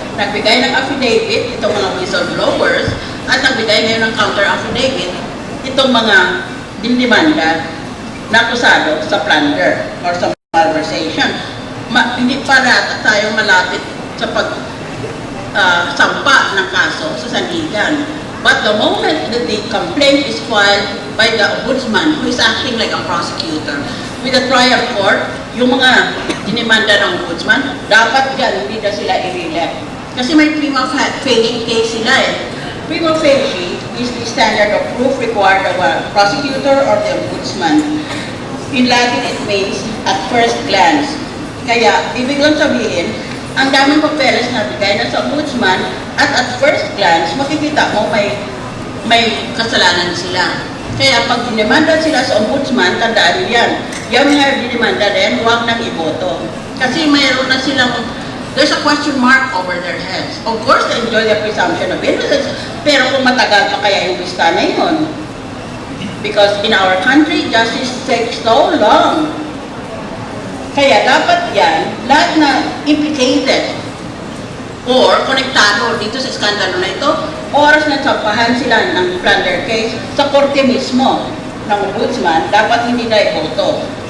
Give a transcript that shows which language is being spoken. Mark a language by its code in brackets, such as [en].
[tl] Nagbigay ng affidavit itong mga whistleblowers at nagbigay ngayon ng counter affidavit itong mga dinimanda na akusado sa plunder or sa malversation. Hindi pa tayo malapit sa sampa ng kaso sa sandigan. [en] But the moment that the complaint is filed by the Ombudsman, who is acting like a prosecutor, with the trial court, [tl] yung mga dinimanda ng Ombudsman, dapat dyan, hindi na sila i-re-elect. Kasi may prima facie case sila eh. [en] Prima facie is the standard of proof required of a prosecutor or the Ombudsman. In Latin, it means at first glance. [tl] Kaya, ibig lang sabihin, ang daming papeles na bigay na sa Ombudsman [en] at first glance, [tl] makikita mo may kasalanan sila. Kaya pag dinimanda sila sa Ombudsman, tandaan niyo yan. Yung mga dinimanda din, huwag nang iboto. Kasi mayroon na silang, [en] there's a question mark over their heads. Of course, they enjoy the presumption of innocence, [tl] pero kung matagal pa kaya yung lista na yun. [en] Because in our country, justice takes so long. [tl] Kaya dapat yan, lahat na implicated or konektado dito sa skandalo na ito, oras na sampahan sila ng plunder case sa korte mismo ng Ombudsman, dapat hindi na iboto.